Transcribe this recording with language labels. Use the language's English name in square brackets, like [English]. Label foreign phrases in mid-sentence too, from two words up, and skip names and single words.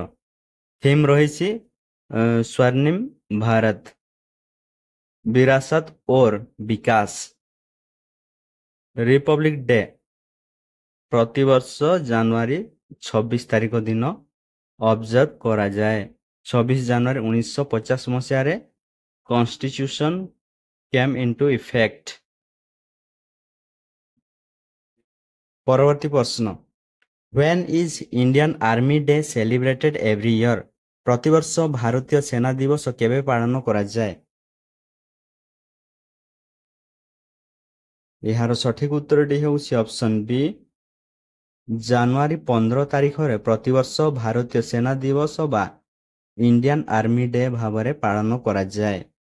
[Odia] ଥିମ୍ ରହିଛି ସ୍ୱର୍ଣ୍ଣିମ ଭାରତ, ବିରାସତ ଓର ବିକାଶ। ରିପବ୍ଲିକ୍ ଡେ ପ୍ରତିବର୍ଷ ଜାନୁଆରୀ 26 ତାରିଖ ଦିନ ଅବଜର୍ଭ କରାଯାଏ। 26 ଜାନୁଆରୀ 1950 ମସିହାରେ [English] କନଷ୍ଟିଚ୍ୟୁସନ୍ came into effect। [Odia] ପରବର୍ତ୍ତୀ ପ୍ରଶ୍ନ, [English] when is Indian Army Day celebrated every year? [Odia] ପ୍ରତିବର୍ଷ ଭାରତୀୟ ସେନା ଦିବସ କେବେ ପାଳନ କରାଯାଏ? ଏହାର ସଠିକ ଉତ୍ତରଟି ହେଉଛି [English] option B, [Odia] ଜାନୁଆରୀ 15 ତାରିଖରେ ପ୍ରତିବର୍ଷ ଭାରତୀୟ ସେନା ଦିବସ ବା ଇଣ୍ଡିଆନ୍ ଆର୍ମି ଡେ ଭାବରେ ପାଳନ କରାଯାଏ।